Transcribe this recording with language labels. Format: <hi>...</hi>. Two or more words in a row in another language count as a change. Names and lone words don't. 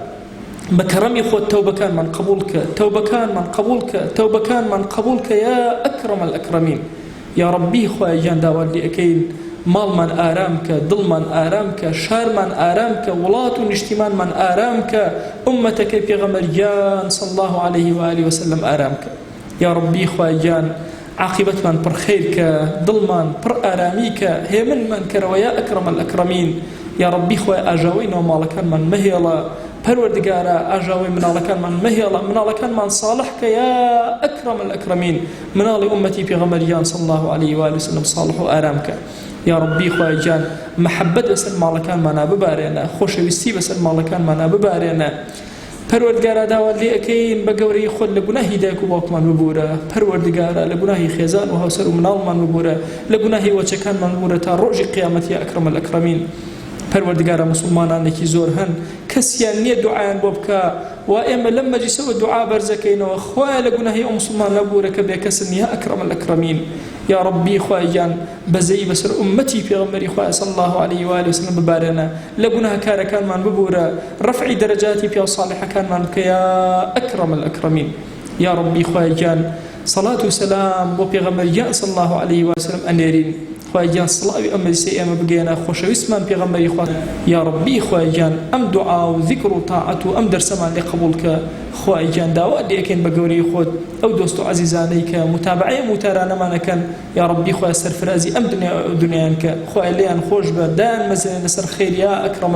<ckb>بە کەڕەمی خۆت تەوبەکانمان قبول کە تەوبەکانمان قبول کە تەوبەکانمان قبول کە</ckb> <ar>یا ئەکرەم الئەکرەمین</ar> <ckb>یا ڕەبی خۆیان گیان داوات لێ ئەکەین ماڵمان ئارام کە دڵمان ئارام کە شارمان ئارام کە وڵات و نیشتیمانمان ئارام کە ئومەتەکەی پێغەمبەریان</ckb> <ar>صلی الله عليه وآله وسلم</ar> <ckb>ئارام کە یا ڕەبی خۆیان گیان عاقبەتمان پڕ خەیر کە دڵمان پڕ ئارامی کە هێمنمان کەرەوە</ckb> <ar>یا ئەکرەم الئەکرەمین</ar> <ckb>یا ڕەبی خۆیان ئاژاوەی ناوماڵەکانمان مەهێڵە پەروەردگارە ئاژاوەی مناڵەکانمان مەهێڵە مناڵەکانمان ساڵح کە</ckb> <ar>یا ئەکرەم الئەکرەمین</ar> <ckb>مناڵی ئومەتی پێغەمبەریان</ckb> <ar>صلی الله عليه وآله وسلم</ar> <ckb>ساڵح و ئارام کە یا ڕەبی خۆیان گیان مەحەبەت بەسەر ماڵەکانمانە ببارێنە خۆشەویستی بەسەر ماڵەکانمانە ببارێنە پەروەردگارە داوات لێ ئەکەین بە گەورەی خۆت لە گوناهی دایک و باوکمان ببورە پەروەردگارە لە گوناهی خێزان و هاوسەر و مناڵمان ببورە لە گوناهی وەچەکانمان ببورە تا ڕۆژی قیامەت</ckb> <ar>یا ئەکرەم الئەکرەمین</ar> <ckb>پەروەردگارە موسڵمانانێکی زۆر هەن کەسیان نییە دوعایان بۆ بکە و ئێمە لەم مەجلیسەوە دوعا بەرزەکەینەوە خوایە لە گوناهی ئەو موسڵمان نەبوورە کە بێکەسن</ckb> <ar>یا ئەکرەم الئەکرەمین</ar> <ckb>یا ڕەبی خوای گیان بەزەی بەسەر ئومەتی پێغەمبەری خوای</ckb> <ar>صلی الله عليه وآله وسلم</ar> <ckb>ببارێنە لە گوناهکارەکانمان ببورە ڕەفعی دەرەجاتی پیا ساڵحەکانمان بکە</ckb> <ar>یا ئەکرەم الئەکرەمین</ar> <ckb>یا ڕەبی خوای گیان</ckb> <ar>صلاة و سلام</ar> <ckb>بۆ پێغەمبەریان</ckb> <ar>صلی الله عليه وآله وسلم</ar> <ckb>ئەنێرین خوای گیان سڵاوی ئەم مەجلیسەی ئێمە بگەێنە خۆشەویستمان پێغەمبەری خوا یا ڕەبی خوای گیان ئەم دوعا و ذیکر و تاعەت و ئەم دەرسەمان لێ قبول کە خوای گیان داوات لێ ئەکەین بە گەورەی خۆت ئەو دۆست و عەزیزانەی کە متابعەی وتارانەمانەکەن یا ڕەبی خوای سەرفرازی ئەم دنیایان کە خوای لێیان خۆش بە دایان مەزێن لەسەر خەیر</ckb> <ar>یا ئەکرەم</ar>